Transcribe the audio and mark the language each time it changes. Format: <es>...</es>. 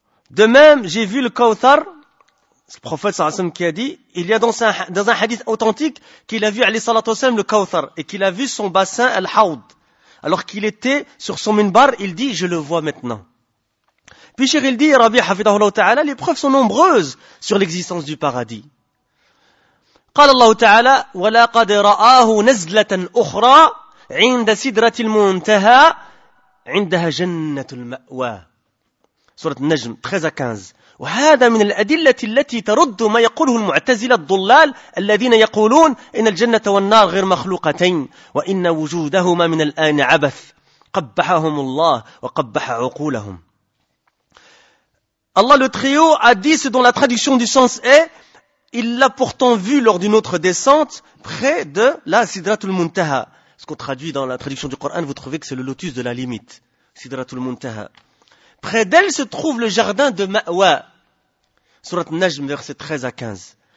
<fr>De même, j'ai vu le Kawthar, ce prophète sallallahu alayhi wa sallam qui a dit, il y a dans un hadith authentique qu'il a vu alayhi sallallahu alayhi wa sallam le Kawthar et qu'il a vu son bassin al-Hawd. Alors qu'il était sur son minbar, il dit, je le vois maintenant. Puis Cheikh il dit, Rabbi hafidahullah ta'ala, les preuves sont nombreuses sur l'existence du paradis.</fr> <ar>قال الله تعالى ولقد رآه نزلة أخرى عند سدرة المنتهى عندها جنة المأوى سورة النجم 13-15 وهذا من الأدلة التي ترد ما يقوله المعتزلة الضلال الذين يقولون إن الجنة والنار غير مخلوقتين وإن وجودهما من الآن عبث قبحهم الله وقبح عقولهم.</ar> <fr>الله le trio a dit selon la traduction du sens est: il l'a pourtant vu lors d'une autre descente près de la Sidratul Muntaha. Ce qu'on traduit dans la traduction du Coran, vous trouvez que c'est le lotus de la limite. Sidratul Muntaha. Près d'elle se trouve le jardin de Ma'wa. Surat Najm, verset 13 à 15.</fr>